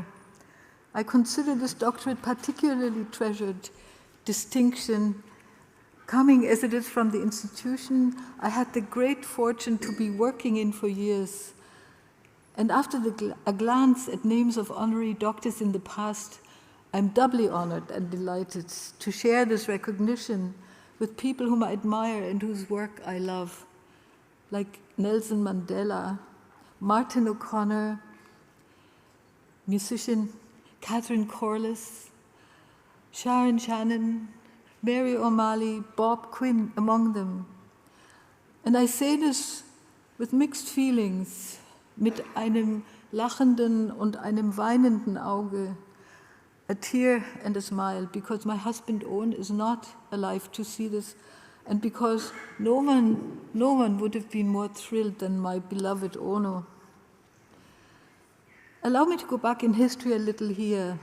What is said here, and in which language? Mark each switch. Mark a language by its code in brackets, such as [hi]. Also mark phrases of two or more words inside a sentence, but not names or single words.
[en] I consider this doctorate particularly treasured distinction, coming as it is from the institution I had the great fortune to be working in for years. And after a glance at names of honorary doctors in the past, I'm doubly honored and delighted to share this recognition with people whom I admire and whose work I love, like Nelson Mandela, Martin O'Connor, musician Catherine Corliss, Sharon Shannon, Mary O'Malley, Bob Quinn, among them. And I say this with mixed feelings, [de] mit einem lachenden und einem weinenden Auge, [en] a tear and a smile, because my husband Owen is not alive to see this, and because no one would have been more thrilled than my beloved Ono. Allow me to go back in history a little here.